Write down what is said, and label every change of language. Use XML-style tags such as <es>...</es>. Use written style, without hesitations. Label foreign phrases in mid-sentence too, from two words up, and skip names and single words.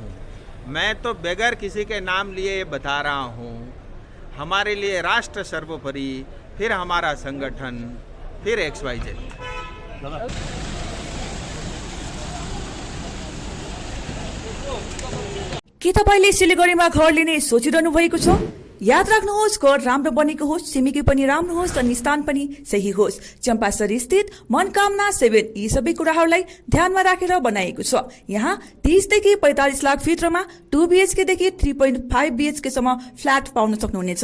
<hi>मैं तो बगैर किसी के नाम लिए ये बता रहा हूँ, हमारे लिए राष्ट्र सर्वोपरि, फिर हमारा संगठन, फिर XYZ।</hi> <ne>के तपाईले सिलिगुडीमा घर लिने सोचिरहनु भएको छ? याद राख्नुहोस्, घर राम्रो बनेको होस्, छिमेकी पनि राम्रो होस् अनि स्थान पनि सही होस्। चम्पासरी स्थित मनकामना 7 यी सबै कुराहरूलाई ध्यानमा राखेर बनाएको छ। यहाँ 30 देखि 45 लाख भित्रमा 2 BHK देखि 3.5 BHK सम्म फ्ल्याट पाउन सक्नुहुनेछ।</ne>